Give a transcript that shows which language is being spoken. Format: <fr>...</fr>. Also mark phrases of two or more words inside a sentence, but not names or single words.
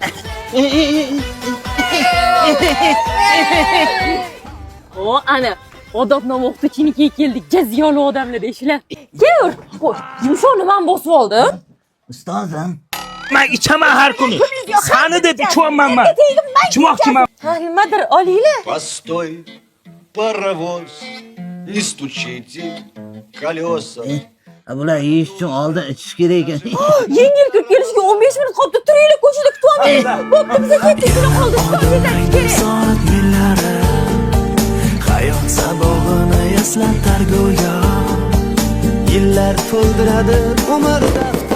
<uz>O, ana, odobnoma o'qituvchinikiga keldik, jaziyoli odamlar eshilar. Kel, qo'y, yumshoqni men bosib oldim. Ustozim. Men ichaman har kuni. Sani deb ichmayman men. Ichmoqchiman. Ha, nimadir olinglar.</uz> <ru>Постой, паровоz, не стучите колеса.</ru> <uz>Bular yeyish uchun oldin ichish kerak ekan. Yangi yil kirib kelishiga 15 minut qoldi. Turaylik, ko'chada kutyapmiz. Bo'pti, biza ketdik, shuni qoldi. Soat millari hayot sabog'ini eslatar go'yo. Yillar to'ldiradi umrda.</uz>